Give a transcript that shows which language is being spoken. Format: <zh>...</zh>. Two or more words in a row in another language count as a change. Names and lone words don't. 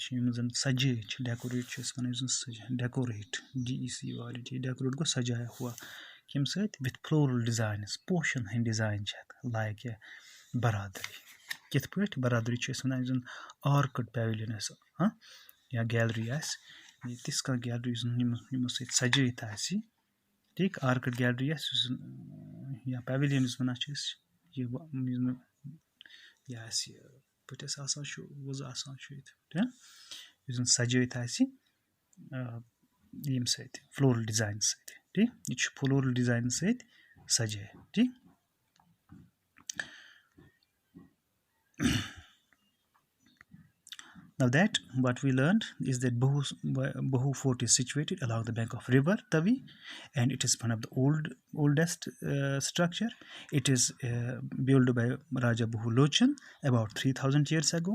<ks>چھِ یِم زَن سَجٲیِتھ چھِ ڈٮ۪کوریٹ چھِ أسۍ وَنان یُس زَن ڈٮ۪کوریٹ DECORAT ڈٮ۪کوریٹ گوٚو</ks> <ur>سَجایا ہوا</ur> <ks>کَمہِ سۭتۍ</ks> <en>with floral designs</en> <ks>پوشَن ہٕنٛدۍ ڈِزاین چھِ اَتھ لایک برادٔری کِتھ پٲٹھۍ برادٔری چھِ أسۍ وَنان یُس زَن</ks> <en>arcade pavilion</en> <ks>آسہِ یا گیلری آسہِ تِژھ کانٛہہ گیلری یُس زَن یِمو سۭتۍ سَجٲیِتھ آسہِ ٹھیٖک</ks> <en>arcade gallery</en> <ks>آسہِ یُس زَن یا پیوِلیَن یُس وَنان چھِ أسۍ یہِ آسہِ پٲٹھۍ اَسہِ آسان چھُ وۄزٕ آسان چھُ ییٚتہِ یُس زَن سَجٲیِتھ آسہِ ییٚمہِ سۭتۍ</ks> <en>floral design</en> <ks>سۭتۍ ٹھیٖک یہِ چھُ</ks> <en>floral design</en> <ks>سۭتۍ سَجٲیِتھ ٹھیٖک</ks> <en>Now that what we learned is that Bahoo Fort is situated along the bank of river Tavi and it is one of the oldest structure. It is built by Raja Bhoo Lochan about 3000 years ago.</en>